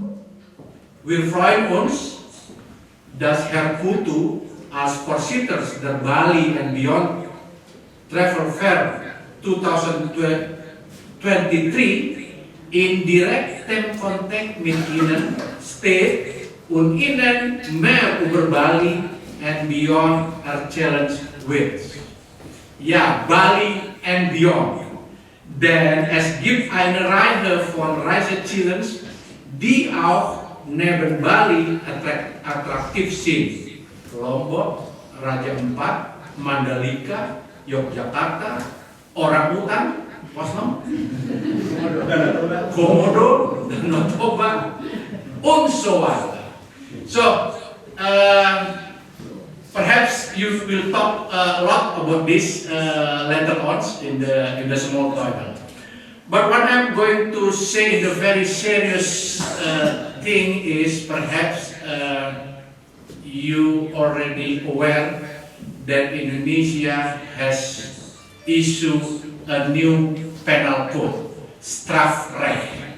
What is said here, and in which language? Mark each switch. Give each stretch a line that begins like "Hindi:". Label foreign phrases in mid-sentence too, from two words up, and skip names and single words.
German: Wir freuen uns, dass Herr Putu als Vorsitter der Bali and Beyond Travel Fair 2023 in direktem Kontakt mit Ihnen steht und Ihnen mehr über Bali and Beyond erzählen wird. Ja, Bali and Beyond. Denn es gibt eine Reihe von Reisezielen, die auch neben Bali attraktiv sind. Lombok, Raja Empat, Mandalika, Yogyakarta, Orangutan, Komodo, Danau Toba,
English: and so on. So, perhaps you will talk a lot about this later on in the small table. But what I'm going to say, the very serious thing is perhaps you already aware that Indonesia has issued a new penal code, strafrecht,